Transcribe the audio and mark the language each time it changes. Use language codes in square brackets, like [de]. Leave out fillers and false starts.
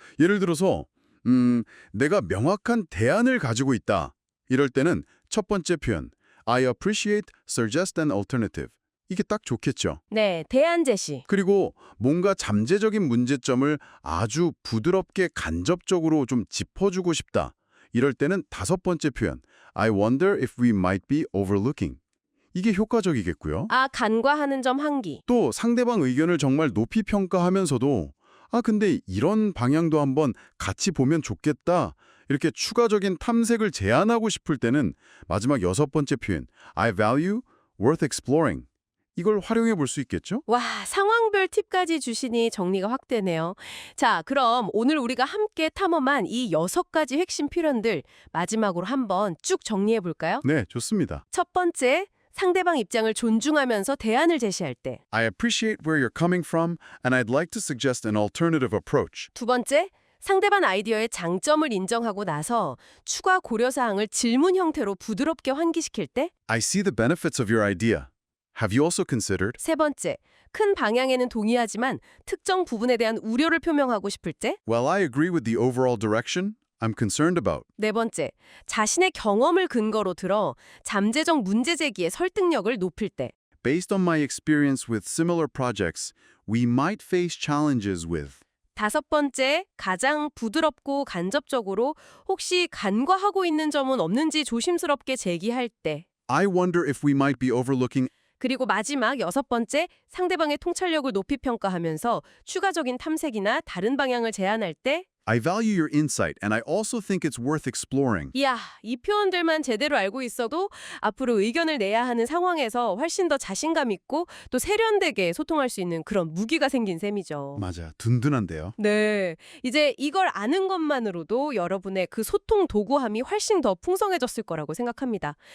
[ko] 예를 들어서 내가 명확한 대안을 가지고 있다. 이럴 때는 첫 번째 표현 [en] I appreciate, suggest an alternative. [ko] 이게 딱 좋겠죠. 네, 대안 제시. 그리고 뭔가 잠재적인 문제점을 아주 부드럽게 간접적으로 좀 짚어주고 싶다. 이럴 때는 다섯 번째 표현 [en] I wonder if we might be overlooking. [ko] 이게 효과적이겠고요. 아, 간과하는 점 한기. 또 상대방 의견을 정말 높이 평가하면서도 근데 이런 방향도 한번 같이 보면 좋겠다. 이렇게 추가적인 탐색을 제안하고 싶을 때는 마지막 6번째 표현 [en] I value, worth exploring. [ko] 이걸 활용해 볼 수 있겠죠? 와, 상황별 팁까지 주시니 정리가 확 되네요. 자, 그럼 오늘 우리가 함께 탐험한 이 6가지 핵심 표현들 마지막으로 한번 쭉 정리해 볼까요? 네, 좋습니다. 첫 번째, 상대방 입장을 존중하면서 대안을 제시할 때. [en] I appreciate where you're coming from and I'd like to suggest an alternative approach. [ko] 두 번째, 상대방 아이디어의 장점을 인정하고 나서 추가 고려사항을 질문 형태로 부드럽게 환기시킬 때. [en] I see the benefits of your idea. Have you also considered? [ko] 세 번째, 큰 방향에는 동의하지만 특정 부분에 대한 우려를 표명하고 싶을 때. [en] While I agree with the overall direction, I'm concerned about. [ko] 네 번째, 자신의 경험을 근거로 들어 잠재적 문제 제기의 설득력을 높일 때. [en] Based on my experience with similar projects, we might face challenges with. [ko] 다섯 번째, 가장 부드럽고 간접적으로 혹시 간과하고 있는 점은 없는지 조심스럽게 제기할 때. [en] I wonder if we might be overlooking. [ko] 그리고 마지막 여섯 번째, 상대방의 통찰력을 높이 평가하면서 추가적인 탐색이나 다른 방향을 제안할 때. [en] I value your insight and I also think it's worth exploring. [ko] 이야, 이 표현들만 제대로 알고 있어도 앞으로 의견을 내야 하는 상황에서 훨씬 더 자신감 있고 또 세련되게 소통할 수 있는 그런 무기가 생긴 셈이죠. 맞아, 든든한데요. 네, 이제 이걸 아는 것만으로도 여러분의 그 소통 도구함이 훨씬 더 풍성해졌을 거라고 생각합니다.